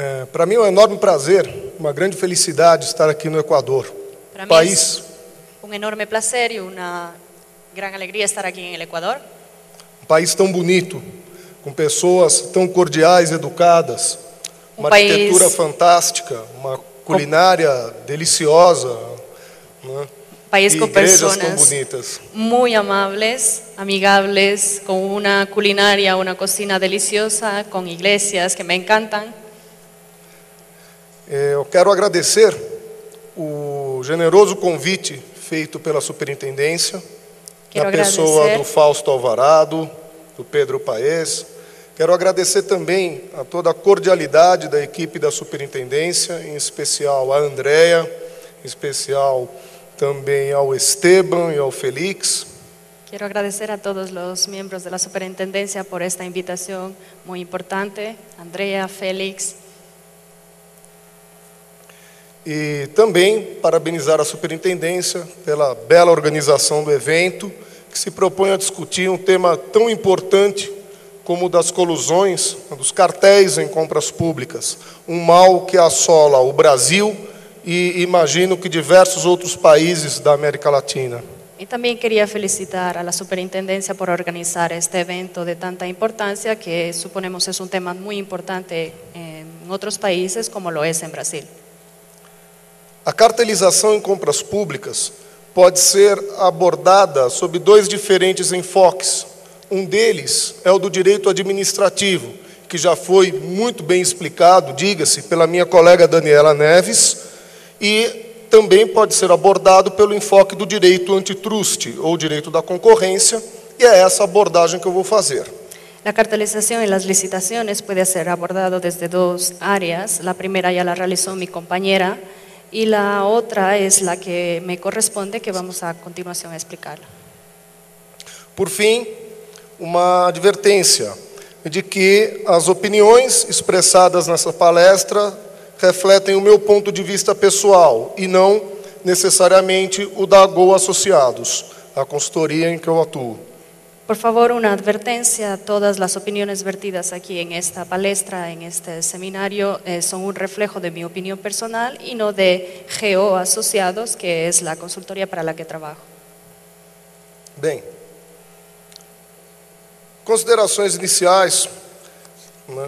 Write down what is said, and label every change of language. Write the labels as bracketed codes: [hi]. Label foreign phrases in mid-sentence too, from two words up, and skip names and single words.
[pt] Para mim é um enorme prazer, uma grande felicidade estar aqui no Equador. [es] Para mí País, es un enorme placer y una gran alegría estar aquí en el Ecuador. [pt] um país tão bonito, com pessoas tão cordiais, educadas, uma [es] país- [pt] arquitetura fantástica, uma culinária deliciosa, né? [es] País [pt] E [es] con [pt] igrejas tão [es] personas [pt] bonitas. [es] muy amables, amigables, con una culinaria, una cocina deliciosa, con iglesias que me encantan. [pt] Eu quero agradecer o generoso convite feito pela superintendência, Quero na pessoa agradecer. do Fausto Alvarado, do Pedro Paes. Quero agradecer também a toda a cordialidade da equipe da superintendência, em especial a Andréia, em especial também ao Esteban e ao Felix. [es] Quiero agradecer a todos los miembros de la superintendencia por esta invitación muy importante, Andrea, Félix, [pt] E também parabenizar a superintendência pela bela organização do evento, que se propõe a discutir um tema tão importante como o das colusões, dos cartéis em compras públicas, um mal que assola o Brasil e imagino que diversos outros países da América Latina. [es] Y también quería felicitar a la superintendencia por organizar este evento de tanta importancia que suponemos es un tema muy importante en otros países como lo es en Brasil. [pt] A cartelização em compras públicas pode ser abordada sob dois diferentes enfoques. Um deles é o do direito administrativo, que já foi muito bem explicado, diga-se, pela minha colega Daniela Neves, e também pode ser abordado pelo enfoque do direito antitruste, ou direito da concorrência, e é essa abordagem que eu vou fazer. [es] La cartelización y las licitaciones puede ser abordado desde dos áreas. La primera ya la realizó mi compañera y la otra es la que me corresponde, que vamos a continuación a explicarla. [pt] Por fim, uma advertência de que as opiniões expressadas nessa palestra refletem o meu ponto de vista pessoal e não necessariamente o da Go Associados, a consultoria em que eu atuo. [es] Por favor, una advertencia: todas las opiniones vertidas aquí en esta palestra, en este seminario, son un reflejo de mi opinión personal y no de GO Asociados, que es la consultoría para la que trabajo. [pt] Bem, considerações iniciais, né,